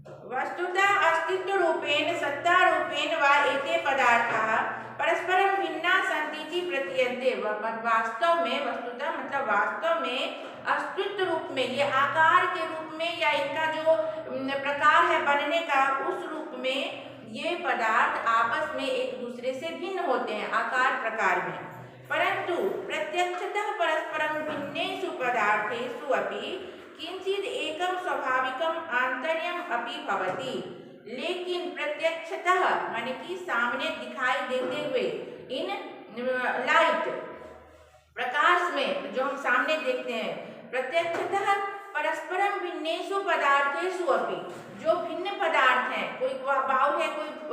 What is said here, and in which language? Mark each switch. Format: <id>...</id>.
<sa>वस्तुतः अस्तित्वरूपेण सत्तारूपेण वा एते पदार्थाः परस्परं भिन्ना सन्तीति प्रतीयन्ते।</sa> <hi>वास्तव में, वस्तुतः मतलब वास्तव में, अस्तित्व रूप में, ये आकार के रूप में या इनका जो प्रकार है बनने का, उस रूप में ये पदार्थ आपस में एक दूसरे से भिन्न होते हैं आकार प्रकार में।</hi> <sa>परंतु प्रत्यक्षतः परस्परं भिन्नेषु पदार्थेषु अपि किंचित् एकं स्वाभाविकम् आंतर्यम् अपि भवति।</sa> <hi>लेकिन प्रत्यक्षतः माने कि सामने दिखाई देते हुए, इन लाइट प्रकाश में जो हम सामने देखते हैं,</hi> <sa>प्रत्यक्षतः परस्परम भिन्नेषु पदार्थेषु अपि,</sa> <hi>जो भिन्न पदार्थ हैं, कोई बाउल है, कोई</hi>